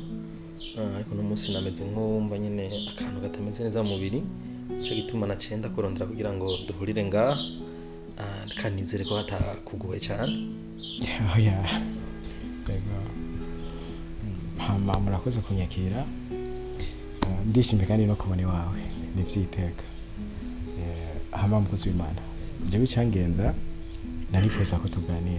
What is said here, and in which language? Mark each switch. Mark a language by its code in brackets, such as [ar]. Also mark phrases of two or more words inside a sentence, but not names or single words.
[rn] ariko no munsi nameze nkumva nyine akantu gatameze neza mu mubiri cyo gituma nacenda kurondera kugira ngo duhurire nga kanizere ko hatakugoye cyane. Oya. Yego. Hama murakoze kunyakira. Ndishimye kandi no kubona iwawe. Nivyiteka. Hama mukozi w'Imana. Jewe cyangenza narifuza ko tuganira.